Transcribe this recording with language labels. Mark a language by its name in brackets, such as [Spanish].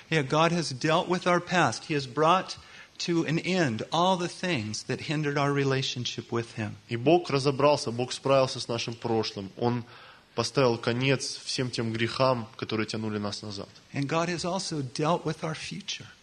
[English] Yeah, God has dealt with our past. He has brought to an end all the things that hindered our relationship with Him. [Russian] И Бог разобрался, Бог справился с нашим прошлым. Он поставил конец всем тем грехам, которые тянули нас назад. [English] And God has also dealt with our future.